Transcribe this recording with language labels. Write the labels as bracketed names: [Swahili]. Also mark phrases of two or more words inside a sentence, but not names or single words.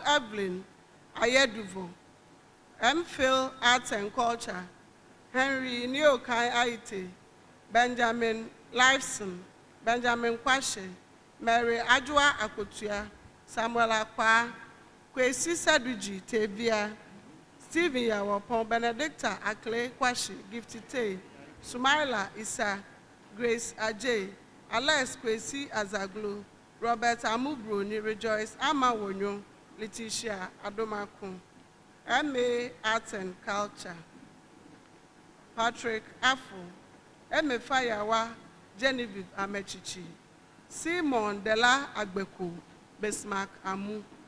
[English] Evelyn Ayeduvo, MPhil Arts and Culture, Henry Neokai Aite, Benjamin Lifeson, Benjamin Kwashe, Mary Ajua Akotua, Samuel Akwa, Kwesi Saduji Tevia, Stephen Yawopon, Benedicta Akle Kwashe, Gifty Tay, Sumaila Isa, Grace Ajay, Alex Kwesi Azaglu, Robert Amubroni, Rejoice Amawonyo, Letitia Adomaku, MA Arts and Culture, Patrick Afo, MA Fayawa, Genevieve Amechichi, Simon Dela Agbeku, Bismarck Amu,